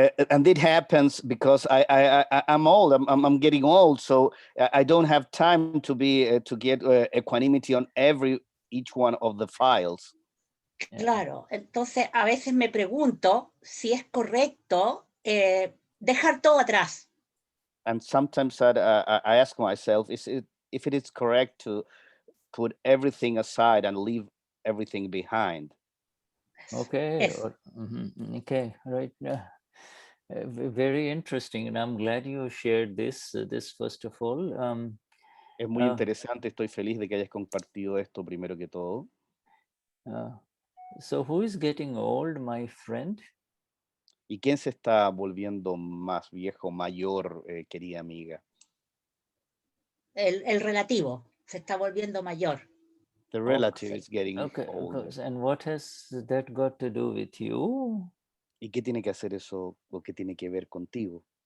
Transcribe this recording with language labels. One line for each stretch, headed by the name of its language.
English: And it happens because I'm old. I'm getting old, so I don't have time to get equanimity on each one of the files.
Spanish: Claro. Entonces a veces me pregunto si es correcto dejar todo atrás.
English: And sometimes I ask myself, if it is correct to put everything aside and leave everything behind. Okay. Okay. Right. Very interesting, and I'm glad you shared this first of all.
Spanish: Es muy interesante. Estoy feliz de que hayas compartido esto primero que todo.
English: So, who is getting old, my friend?
Spanish: ¿Y quién se está volviendo más viejo, mayor, querida amiga? El relativo se está volviendo mayor.
English: The relative is getting older. And what has that got to do with you?
Spanish: ¿Y qué tiene que hacer eso o qué tiene que ver contigo?